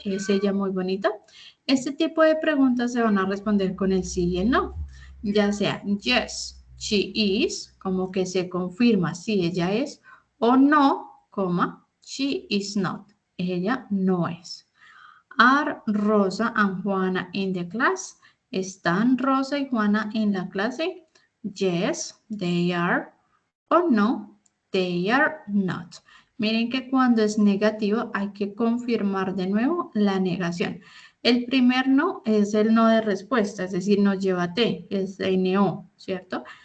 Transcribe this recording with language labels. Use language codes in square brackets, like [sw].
[es] ¿Es ella muy bonita? Este tipo de preguntas se van a responder con el sí y el no, ya sea [en] yes, she is, [es] como que se confirma si ella es, o no, coma, [en] she is not, [es] ella no es. [en] Are Rosa and Juana in the class? [es] ¿Están Rosa y Juana en la clase? [en] Yes, they are. [es] O no, [en] they are not. [es] Miren que cuando es negativo hay que confirmar de nuevo la negación. El primer no es el no de respuesta, es decir, no lleva T, es NO, ¿cierto?